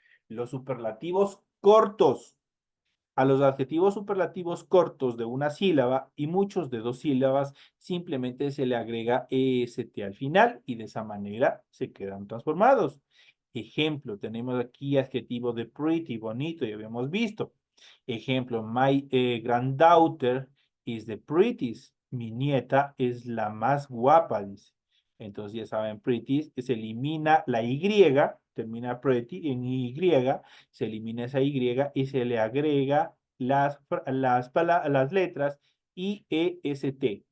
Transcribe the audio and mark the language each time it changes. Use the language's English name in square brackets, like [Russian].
[Spanish] Los superlativos cortos. A los adjetivos superlativos cortos de una sílaba y muchos de 2 sílabas, simplemente se le agrega EST al final y de esa manera se quedan transformados. Ejemplo, tenemos aquí adjetivo de pretty, bonito, ya habíamos visto. Ejemplo, [English] my granddaughter is the prettiest. [Spanish] Mi nieta es la más guapa, dice. Entonces ya saben, pretty, se elimina la Y, termina pretty en Y, se elimina esa Y y se le agrega las letras I, E, S, T.